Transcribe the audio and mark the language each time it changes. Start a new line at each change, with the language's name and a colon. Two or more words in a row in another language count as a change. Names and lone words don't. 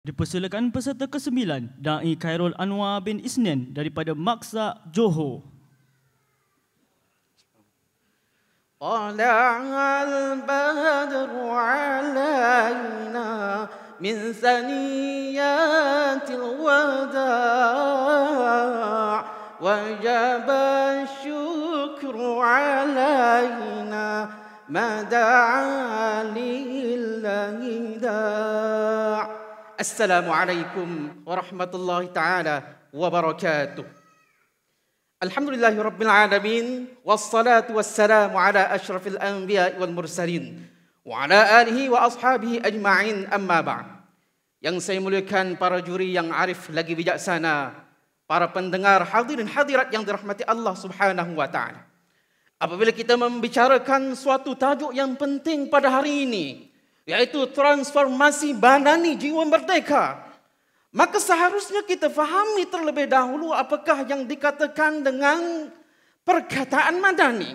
Malay: Dipersilakan peserta ke-9, Dai Khairul Anwar bin Isnin daripada Maksa Johor.
Arabic: طلع البدر علينا من ثنيات الوداع وجب الشكر علينا ما دعا لله داع'. السلام عليكم ورحمة الله تعالى وبركاته. الحمد لله رب العالمين والصلاة والسلام على أشرف الأنبياء والمرسلين. وعلى آله وأصحابه أجمعين أما بعد.
Malay: Yang saya muliakan para juri yang arif lagi bijaksana, para pendengar hadirin hadirat yang dirahmati Allah
Arabic: سبحانه وتعالى.
Malay: Apabila kita membicarakan suatu tajuk yang penting pada hari ini, yaitu transformasi badani jiwa merdeka, maka seharusnya kita fahami terlebih dahulu apakah yang dikatakan dengan perkataan madani.